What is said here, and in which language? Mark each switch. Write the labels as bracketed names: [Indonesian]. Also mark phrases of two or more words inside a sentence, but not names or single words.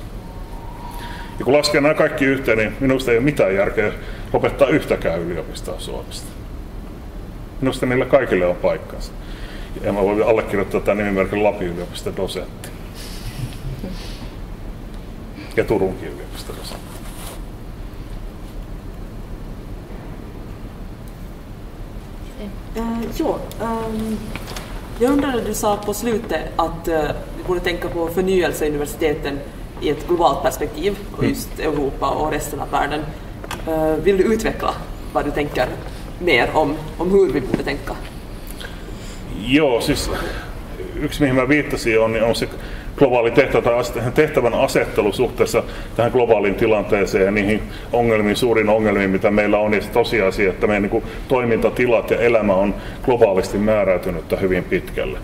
[Finnish] Ja kun laskee nämä kaikki yhteen, niin minusta ei ole mitään järkeä lopettaa yhtäkään yliopistoa Suomesta. Minusta niillä kaikille on paikkansa. Ja mä voin allekirjoittaa tämän nimimerkin Lapin yliopiston dosentti. Ja Turunkin yliopiston dosentti. [Swedish] Jag undrade, du sa på slutet att vi borde tänka på förnyelse i universiteten i ett globalt perspektiv, och just Europa och resten av världen. Vill du utveckla vad du tänker mer om hur vi borde tänka? [Finnish] Joo, siis yksi mihin mä viittasin on se globaali tehtävän asettelu suhteessa tähän globaaliin tilanteeseen ja niihin ongelmiin, suurin ongelmiin, mitä meillä on, ja se tosiasia, että meidän niin toimintatilat ja elämä on globaalisti määräytynyttä hyvin pitkälle.